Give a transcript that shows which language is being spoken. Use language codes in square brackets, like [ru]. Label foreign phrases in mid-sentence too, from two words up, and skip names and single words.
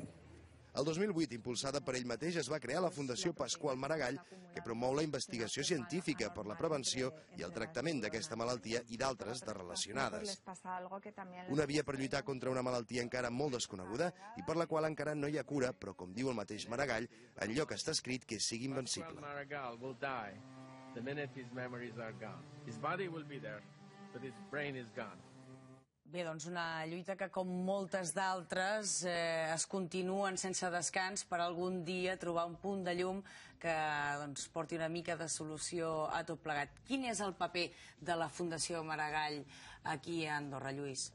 [ca] El 2008, impulsada per ell mateix, es va crear la Fundació Pasqual Maragall, que promou la investigació científica per la prevenció i el tractament d'aquesta malaltia i d'altres de relacionades. Una via per lluitar contra una malaltia encara molt desconeguda i per la qual encara no hi ha cura, però, com diu el mateix Maragall, enlloc està escrit que sigui invencible. [en] Maragall will die the minute his memories are gone. His body will be there, but his brain is gone. [ca] Bé, doncs una lluita que, com moltes d'altres, es continuen sense descans per algun dia trobar un punt de llum que porti una mica de solució a tot plegat. Quin és el paper de la Fundació Maragall aquí a Andorra, Lluís?